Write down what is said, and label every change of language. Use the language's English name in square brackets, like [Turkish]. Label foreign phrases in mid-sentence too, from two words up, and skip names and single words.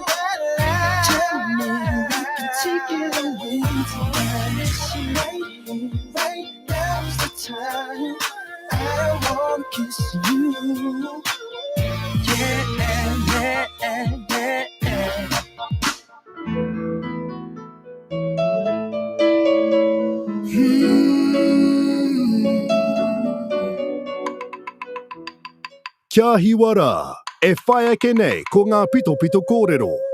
[English] Tell me we can take it away tonight. Right here, right now is the time I wanna kiss you. Yeah, yeah, yeah, yeah. [Māori] Kia hiwara, e whai ake nei ko ngā pito pito kōrero.